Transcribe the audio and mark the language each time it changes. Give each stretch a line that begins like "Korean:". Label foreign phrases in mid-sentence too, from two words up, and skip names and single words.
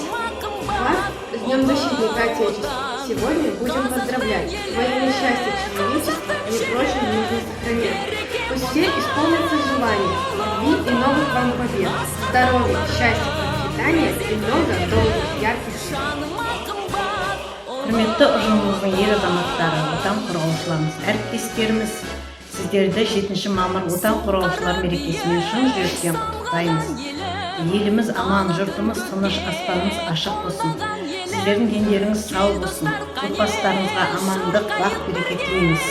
Russian: Вас с Днем Защитника Отечества! Сегодня будем поздравлять во имя счастья человечества и прочим нужно сохранять. Пусть все исполнятся желания, любви и новых вам побед, здоровья, счастья, процветания и много долгих, ярких лет.
Kazakh: Құрметті ұжымымыздың ер азаматтары, отан қорғаушыларымыз, әріптестеріміз, сіздерді 7 мамыр отан қорғаушылар мерекесімен шын жүректен құттықтаймыз. Еліміз аман, жұртымыз тыныш, аспанымыз ашық болсын. Сіздердің дендеріңіз сау болсын. Отбасыларыңызға амандық, бақ береке тілейміз.